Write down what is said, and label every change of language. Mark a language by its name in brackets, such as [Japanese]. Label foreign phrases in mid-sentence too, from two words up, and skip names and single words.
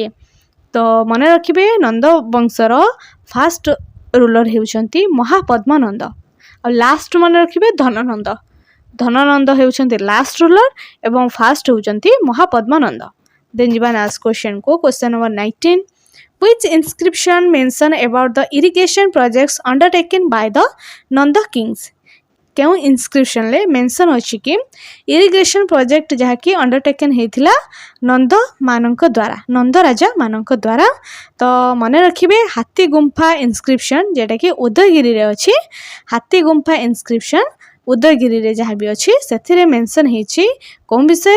[Odia] ତ ମନେ ରଖିବେ ନନ୍ଦ ବଂଶର [English] first ruler [Odia] ହେଉଛନ୍ତି ମହାପଦ୍ମନନ୍ଦ। ଆଉ ଲାଷ୍ଟ ମନେ ରଖିବେ ଧନନନ୍ଦ। ଧନନନ୍ଦ ହେଉଛନ୍ତି [English] last ruler [Odia] ଏବଂ ଫାଷ୍ଟ ହେଉଛନ୍ତି ମହାପଦ୍ମନନ୍ଦ। ଦେନ୍ ଯିବା ନେକ୍ସଟ କ୍ୱେଶ୍ଚନକୁ। [English] question number 19. Which inscription mention about the irrigation projects undertaken by the Nanda kings? [Odia] କେଉଁ ଇନସ୍କ୍ରିପ୍ସନରେ ମେନସନ୍ ଅଛି କି [English] irrigation project [Odia] ଯାହାକି ଅଣ୍ଡରଟେକେନ୍ ହେଇଥିଲା ନନ୍ଦମାନଙ୍କ ଦ୍ୱାରା, ନନ୍ଦ ରାଜାମାନଙ୍କ ଦ୍ୱାରା। ତ ମନେ ରଖିବେ ହାତୀ ଗୁମ୍ଫା ଇନସ୍କ୍ରିପ୍ସନ୍ ଯେଉଁଟାକି ଉଦୟଗିରିରେ ଅଛି। ହାତୀ ଗୁମ୍ଫା ଇନସ୍କ୍ରିପ୍ସନ୍ ଉଦୟଗିରିରେ ଯାହା ବି ଅଛି ସେଥିରେ ମେନସନ୍ ହେଇଛି କେଉଁ ବିଷୟରେ?